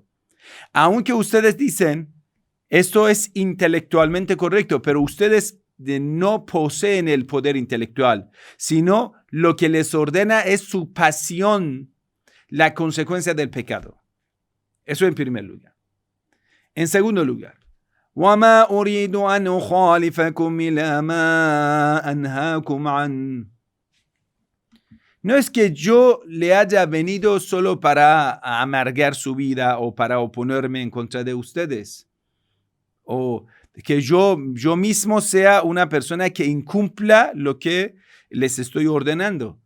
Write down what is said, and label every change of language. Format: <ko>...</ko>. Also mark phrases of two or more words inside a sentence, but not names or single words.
<es>Aunque ustedes dicen, esto es intelectualmente correcto, pero ustedes no poseen el poder intelectual, sino lo que les ordena es su pasión, la consecuencia del pecado. Eso en primer lugar. En segundo lugar,</es> <ar>وَمَا أُرِيدُ أَنْ أُخَالِفَكُمْ إِلَى مَا أَنْهَاكُمْ عَنْهُ.</ar> <es>No es que yo le haya venido solo para amargar su vida o para oponerme en contra de ustedes. O que yo mismo sea una persona que incumpla lo que les estoy ordenando.</es>